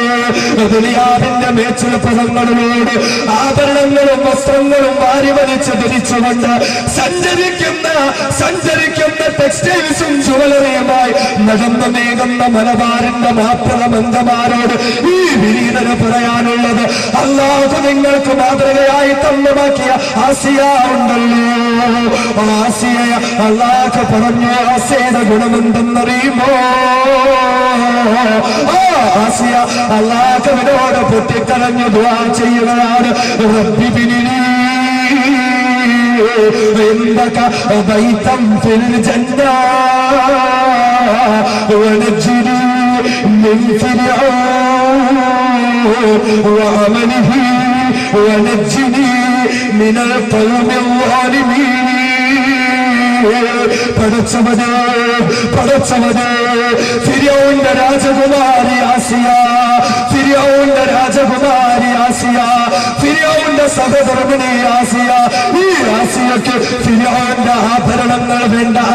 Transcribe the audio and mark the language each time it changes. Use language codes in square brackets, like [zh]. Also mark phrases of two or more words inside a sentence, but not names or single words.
[ml] ദുനിയാവിന്റെ മേച്ചിൽപ്പുറങ്ങളിലൂടെ ആഭരണങ്ങളും വസ്ത്രങ്ങളും വാരി വലിച്ച് ധരിച്ചുകൊണ്ട് സഞ്ചരിക്കുന്ന ടെക്സ്റ്റൈൽസും ജുവലറിയുമായി നടന്നു നീങ്ങുന്ന മലബാറിന്റെ മാപ്പിളമംഗമാരോട് ഈ വിനീതന് പറയാനുള്ളത്, അല്ലാഹു നിങ്ങൾക്ക് മാതൃകയായി തന്നുമാക്കിയ ആസിയ ഉണ്ടല്ലോ, ആസിയ അല്ലാഹു പറഞ്ഞു, ആസിയയുടെ ഗുണമെന്തെന്നറിയുമോ? ആസിയ അല്ലാഹുവിനോട് പൊട്ടിക്കരഞ്ഞു ദുആ ചെയ്യുകയാണ്. [ar] ربي ابن لي عندك بيتا في الجنة ونجني من فرعون وعمله ونجني من القوم الظالمين. [ml] പടച്ചവനെ ഫിർഔന്റെ രാജകുമാരി ആസിയ, ഫിർഔന്റെ രാജകുമാരി ആസിയ, ഫിർഔന്റെ സഹധർമ്മിണി ആസിയ, ഈ ആസിയക്ക് ഫിർഔന്റെ ആഭരണങ്ങൾ വേണ്ട